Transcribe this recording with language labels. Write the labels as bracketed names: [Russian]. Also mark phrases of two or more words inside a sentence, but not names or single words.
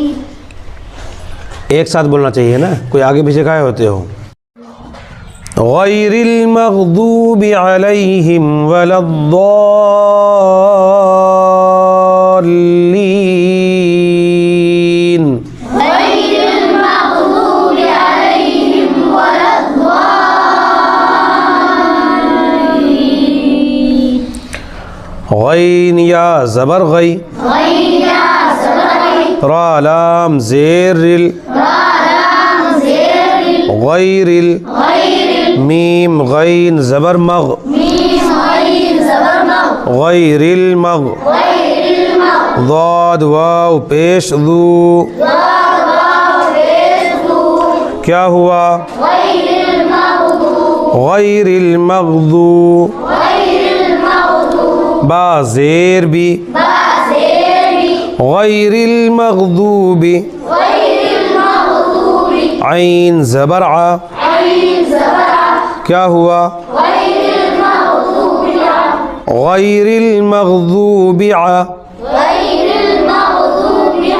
[Urdu] ایک ساتھ بولنا چاہیے نا، کوئی آگے پیچھے کھائے ہوتے ہو، [Arabic] غیر المغضوب علیہم ولا الضالین، غیر المغضوب علیہم ولا الضالین۔ [Urdu] غین یا زبر غی، غین یا زبر غی، را لام زیر ال، را لام زیر ال، [Arabic] غیر ال، غیر ال، [Urdu] میم غین زبر مغ، میم غین زبر مغ، [Arabic] غیر المغ، غیر المغ، [Urdu] ضاد واو پیش ذو، ضاد واو پیش ذو، کیا ہوا؟ [Arabic] غیر المغضوب، غیر المغضوب، غیر المغضوب، [Urdu] با زیر بی، با زیر بی، [Arabic] غیر المغضوب، غیر المغضوب، [Urdu] عین زبر ع، عین زبر ع، کیا ہوا؟ [Arabic] غیر المغضوب ع، غیر المغضوب ع، غیر المغضوب ع،